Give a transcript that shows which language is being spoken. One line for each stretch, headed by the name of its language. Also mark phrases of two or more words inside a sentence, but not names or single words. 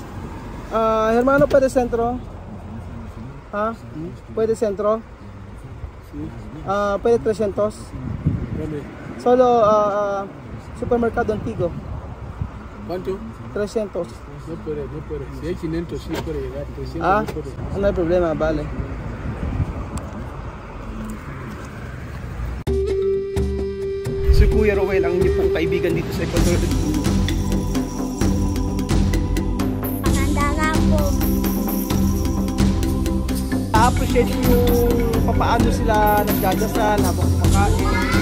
Spanish: Hermano, ¿puede centro? ¿Puede centro? ¿Puede 300? Solo supermercado antiguo. ¿Cuánto? 300. No puede. Si hay 500 sí puede llegar. 300 no puede. No hay problema, vale.
Filipino: Si Kuya Rowel ang inyong pong kaibigan dito sa Ecuador. Maganda nga po. I-appreciate ko yung papaano sila nagdadasal habang kumakain.